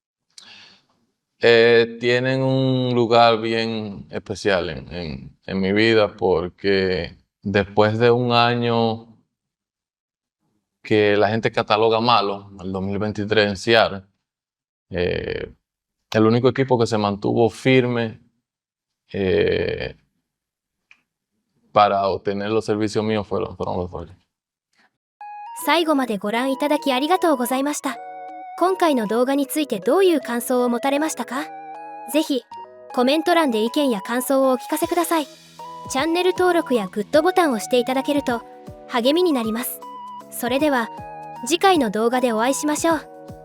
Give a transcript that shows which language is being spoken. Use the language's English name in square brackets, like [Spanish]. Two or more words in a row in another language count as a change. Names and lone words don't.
[Spanish] Tienen un lugar bien especial en mi vida porque después de un año que la gente cataloga malo, el 2023 en Seattle, el único equipo que se mantuvo firme para obtener los servicios míos fueron los Dodgers. [Japanese] 最後までご覧いただきありがとうございました。今回の動画についてどういう感想を持たれましたか？ぜひコメント欄で意見や感想をお聞かせください。チャンネル登録やグッドボタンを押していただけると励みになります。それでは次回の動画でお会いしましょう。